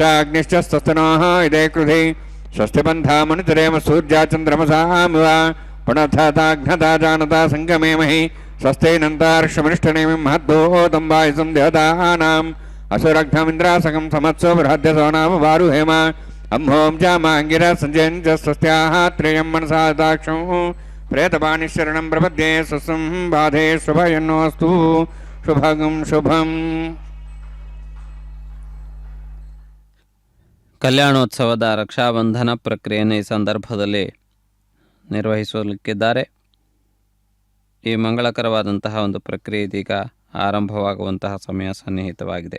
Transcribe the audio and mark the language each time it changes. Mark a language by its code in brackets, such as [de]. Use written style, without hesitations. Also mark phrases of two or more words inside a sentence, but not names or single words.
[sa] ಅಗ್ನಿಶ್ಚ ಸ್ವಸ್ತಿ ನಃ ಇದೇ ಕೃಧಿ ಸ್ವಸ್ತಿ ಬಂಧಾ ಮನುತರೇಮ ಸೂರ್ಯ ಚಂದ್ರಮಸಾಮಿವ ಪುನಃ ತಾಘ್ನತಾ ಜಾನತಾ ಸಂಗಮೇಮಹಿ ಸ್ವಸ್ಥೈನಂತಾರ್ಷಮನಿಷ್ಠನೇಮಿಂ ಮಹದ್ದೋದಂಬಾಯಸಂ ದೇವತಾನಾಂ ಅಸುರಘ್ನಮಿಂದ್ರಾಸಕಂ ಸಮತ್ಸೋ ಬೃಹದ್ಯಸೋ ನಾಮ ವಾರುಹೇಮ ಅಂಹೋಂ ಜಾಮಾಂಗಿರ ಸಂಜಯಂಚ ಸ್ವಸ್ತ್ಯಾಹ ತ್ರೇಯಂ ಮನಸಾ ದಾಕ್ಷಂ ಪ್ರೇತಪಾಣಿಶರಣಂ ಪ್ರಪದ್ಯೆ ಸ್ವಸ್ಸಂ ಬಾಧೆ ಶುಭಯನ್ನೋಸ್ತು ಶುಭಗಂ ಶುಭಂ. [kn] ಕಲ್ಯಾಣೋತ್ಸವದ ರಕ್ಷಾಬಂಧನ ಪ್ರಕ್ರಿಯೆಯನ್ನು ಈ ಸಂದರ್ಭದಲ್ಲಿ ನಿರ್ವಹಿಸಲಿಕ್ಕಿದ್ದಾರೆ. ಈ ಮಂಗಳಕರವಾದಂತಹ ಒಂದು ಪ್ರಕ್ರಿಯೆ ಇದೀಗ ಆರಂಭವಾಗುವಂತಹ ಸಮಯ ಸನ್ನಿಹಿತವಾಗಿದೆ.